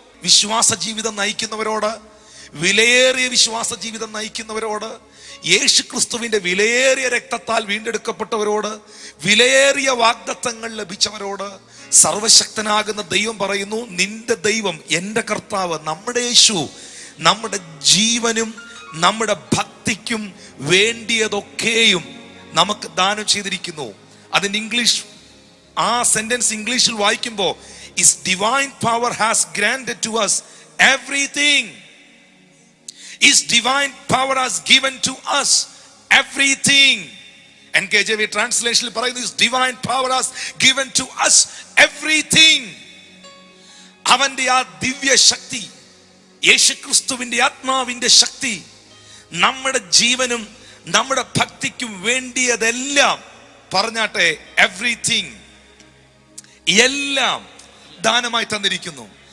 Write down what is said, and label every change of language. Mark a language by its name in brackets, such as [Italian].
[Malayalam] വിശ്വാസ ജീവിതം നയിക്കുന്നവരോട്, വിലയേറിയ വിശ്വാസ ജീവിതം നയിക്കുന്നവരോട്, യേശു ക്രിസ്തുവിന്റെ വിലയേറിയ രക്തത്താൽ വീണ്ടെടുക്കപ്പെട്ടവരോട്, വിലയേറിയ വാഗ്ദത്തങ്ങൾ ലഭിച്ചവരോട് സർവശക്തനാകുന്ന ദൈവം പറയുന്നു, നിന്റെ ദൈവം, എന്റെ കർത്താവ്, നമ്മുടെ യേശു നമ്മുടെ ജീവനും നമ്മുടെ ഭക്തിക്കും വേണ്ടിയതൊക്കെയും നമുക്ക് ദാനം ചെയ്തിരിക്കുന്നു. അതിന് ഇംഗ്ലീഷ്, ആ സെന്റൻസ് ഇംഗ്ലീഷിൽ വായിക്കുമ്പോൾ, [English] His divine power has granted to us everything. His divine power has given to us everything. NKJV translation പറയുന്നു, His divine power has given to us everything. [Malayalam] അവന്റെ ആ ദിവ്യ ശക്തി, യേശുക്രിസ്തുവിന്റെ ആത്മാവിന്റെ ശക്തി നമ്മുടെ ജീവനും നമ്മുടെ ഭക്തിക്കും വേണ്ടിയതെല്ലാം, പറഞ്ഞാട്ടെ, എവ്രിതിങ്, എല്ലാം ദാനമായി തന്നിരിക്കുന്നു.